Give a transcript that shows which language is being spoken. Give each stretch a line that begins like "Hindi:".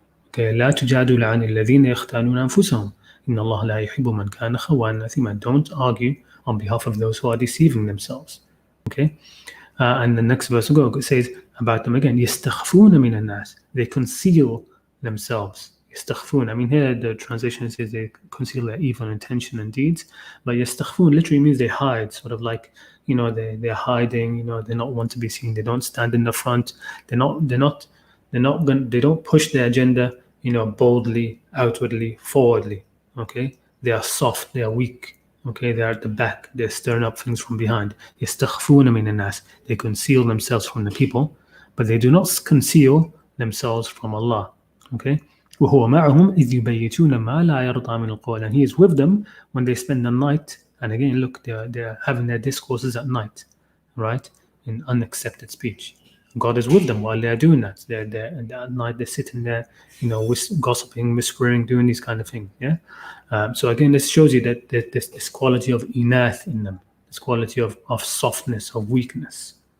Arabic: Okay, لا تجادل عن الذين يختانون أنفسهم إن الله لا يحب من كان خوانا أثيما.
English: Don't argue on behalf of those who are deceiving themselves. Okay, and the next verse it says about them again,
Arabic: يستخفون من الناس.
English: They conceal themselves. يستخفون. I mean, here the translation says they conceal their evil intention and deeds, but يستخفون literally means they hide, sort of like, they're hiding. They don't want to be seen. They don't stand in the front. They don't push their agenda, boldly, outwardly, forwardly. Okay, they are soft. They are weak. Okay, they're at the back. They're stirring up things from behind.
Arabic: يستخفون من الناس.
English: They conceal themselves from the people, but they do not conceal themselves from Allah. Okay.
Arabic: وهو معهم إذ يبيتون ما لا يرضى من القول.
English: And He is with them when they spend the night. And again, look, they're having their discourses at night, right? In unaccepted speech. God is with them while they're doing that. At night they're sitting there, gossiping, whispering, doing these kind of things. Yeah. So again, this shows you that there's this quality of inath in them, this quality of softness, of weakness.